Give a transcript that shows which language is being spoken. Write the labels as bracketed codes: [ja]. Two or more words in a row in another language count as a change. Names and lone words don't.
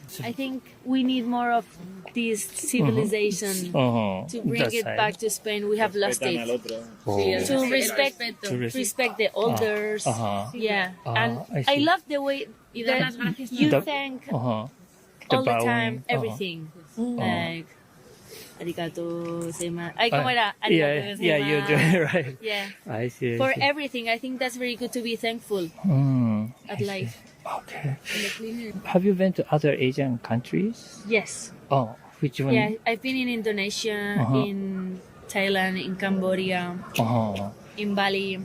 [en] I think we need more of this civilization to bring it back to Spain. We have lost it. To respect the elders. Yeah, and I love the way that you thank all the time everything. Like, [ja] ありがとうございます. [es] Ay, ¿cómo era? [ja] ありがとうございます. [en] Yeah, you're doing it right. Yeah. I see. For everything, I think that's very good to be thankful at life. Okay. Have you been to other Asian countries? Yes. Oh, which one? Yeah, I've been in Indonesia, in Thailand, in Cambodia, in Bali.